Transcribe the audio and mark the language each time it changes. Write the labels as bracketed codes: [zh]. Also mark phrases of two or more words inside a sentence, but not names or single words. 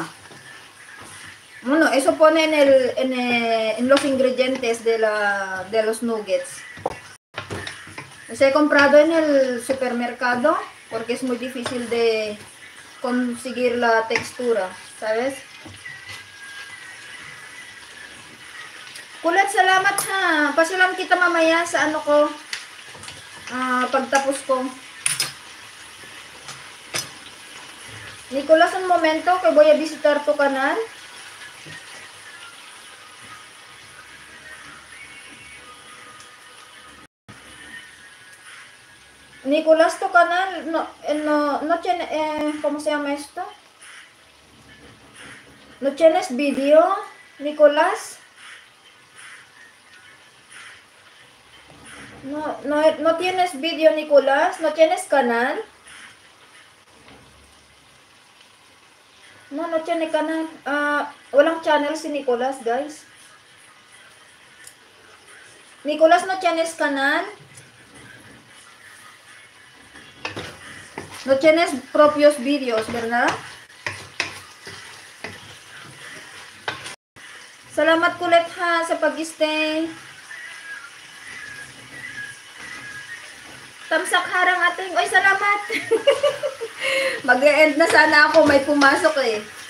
[es] Bueno, eso pone en los ingredientes de los nuggets. Los he comprado en el supermercado porque es muy difícil de conseguir la textura, ¿sabes? [tl] Kulat, salamat ha. Pasalam kita mamaya sa ano ko, pagtapos ko. [es] Nicolas, un momento que voy a visitar tu canal. Nicolás, tu canal, no tiene, ¿cómo se llama esto? ¿No tienes video, Nicolás? No tienes video, Nicolás. ¿No tienes canal? No tiene canal. [tl] Walang channel si Nicolás, guys. [es] Nicolás, ¿no tienes canal? No tienes propios videos, ¿verdad? [tl] Salamat kulit ha sa pag-stay. Tamsak harang ating. Oy, salamat. Mag-e-end na sana ako. May pumasok eh.